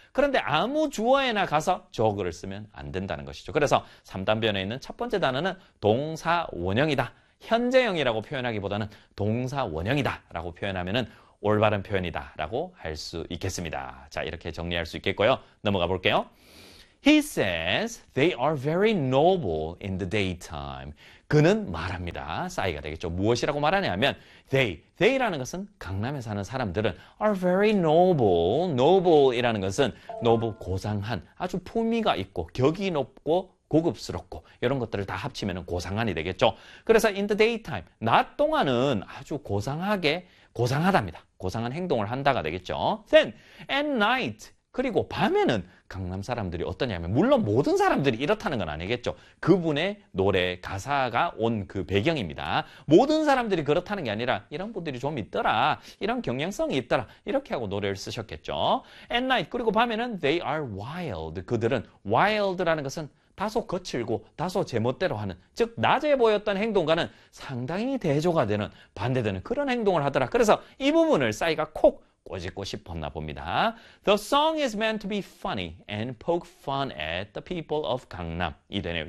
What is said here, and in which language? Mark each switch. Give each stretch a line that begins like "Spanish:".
Korean: 그런데 아무 주어에나 가서 jog를 쓰면 안 된다는 것이죠. 그래서 3단 변화에 있는 첫 번째 단어는 동사 원형이다. 현재형이라고 표현하기보다는 동사 원형이다라고 표현하면은 올바른 표현이다라고 할수 있겠습니다. 자, 이렇게 정리할 수 있겠고요. 넘어가 볼게요.
English: He says they are very noble in the daytime.
Korean: 그는 말합니다. 싸이가 되겠죠. 무엇이라고 말하냐면 they라는 것은 강남에 사는 사람들은
English: are very noble.
Korean: noble이라는 것은 noble 고상한 아주 품위가 있고 격이 높고 고급스럽고 이런 것들을 다 합치면 고상한이 되겠죠. 그래서
English: in the daytime,
Korean: 낮 동안은 아주 고상하게 고상하답니다. 고상한 행동을 한다가 되겠죠.
English: Then, at night.
Korean: 그리고 밤에는 강남 사람들이 어떠냐면, 물론 모든 사람들이 이렇다는 건 아니겠죠. 그분의 노래, 가사가 온그 배경입니다. 모든 사람들이 그렇다는 게 아니라, 이런 분들이 좀 있더라. 이런 경향성이 있더라. 이렇게 하고 노래를 쓰셨겠죠.
English: At night.
Korean: 그리고 밤에는
English: they are wild.
Korean: 그들은 wild라는 것은 다소 거칠고 다소 제멋대로 하는, 즉 낮에 보였던 행동과는 상당히 대조가 되는, 반대되는 그런 행동을 하더라. 그래서 이 부분을 싸이가 콕 꼬집고 싶었나 봅니다.
English: The song is meant to be funny and poke fun at the people of
Korean: 강남이 되네요.